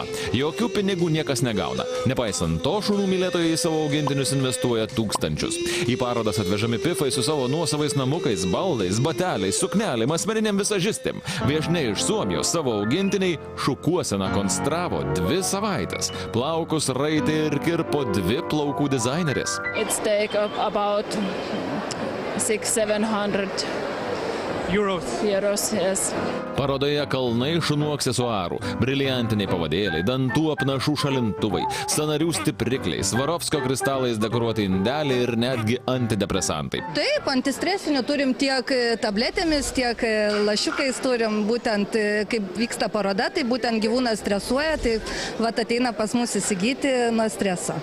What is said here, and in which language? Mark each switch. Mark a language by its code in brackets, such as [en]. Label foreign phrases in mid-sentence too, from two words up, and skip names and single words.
[lt] Jokių pinigų niekas negauna. Nepaisant to, šunų mylėtojai į savo augintinius investuoja tūkstančius. Į parodas atvežami pifai su savo nuosavais namukais, baldais, bateliais, suknelėm, asmeniniam visažistėm. Viešniai iš Suomijos savo augintiniai šukuoseną konstravo 2 savaites. Plaukus raitė ir kirpo 2 plaukų dizainerės. [en] It's take about 600-700 euros, yes. [lt] Parodoje kalnai šunų aksesuarų, briliantiniai pavadėliai, dantų apnašų šalintuvai, sąnarių stiprikliai, Svarovskio kristalais dekoruoti indeliai ir netgi antidepresantai. Taip, antistresinių turim tiek tabletėmis, tiek lašiukais turim, būtent kaip vyksta paroda, tai būtent gyvūnas stresuoja, tai vat ateina pas mus įsigyti nuo streso.